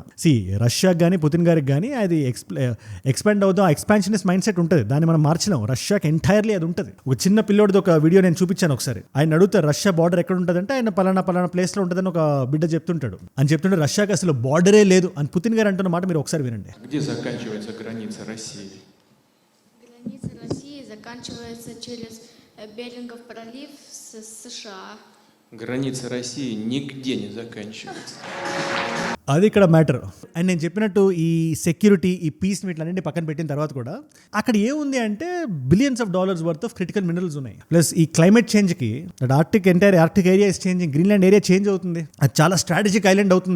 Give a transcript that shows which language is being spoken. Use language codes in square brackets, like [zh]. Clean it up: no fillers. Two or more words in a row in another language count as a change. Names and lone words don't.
[te] రష్యాకి కానీ పుతిన్ గారికి కానీ అది ఎక్స్పాండ్ అవుతాం, [en] expansionist mind set [te] ఉంటుంది. దాన్ని మనం మార్చలేం. రష్యాకి ఎంటైర్లీ అది ఉంటుంది. ఒక చిన్న పిల్లోడిది ఒక వీడియో నేను చూపించాను ఒకసారి. ఆయన అడుగుతారు రష్యా బార్డర్ ఎక్కడ ఉంటుందంటే ఆయన పలానా ప్లేస్లో ఉంటుందని ఒక బిడ్డ చెప్తుంటాడు. అని చెప్తుంటే రష్యాకి అసలు బార్డరే లేదు అని పుతిన్ గారు అంటున్న మాట మీరు ఒకసారి వినండి. [ru] Где заканчивается граница России? Граница России заканчивается через Берингов пролив с США. Граница России нигде не заканчивается. [te] అది ఇక్కడ మ్యాటర్. అండ్ నేను చెప్పినట్టు ఈ సెక్యూరిటీ, ఈ పీస్ వీటిలన్నింటినీ పక్కన పెట్టిన తర్వాత కూడా అక్కడ ఏముంది అంటే [en] billions of dollars worth of critical minerals [te] ఉన్నాయి. ప్లస్ ఈ [en] climate changeకి Arctic area is changing, Greenland area change [te] అవుతుంది. అది చాలా [en] strategic island [te] అవుతుంది.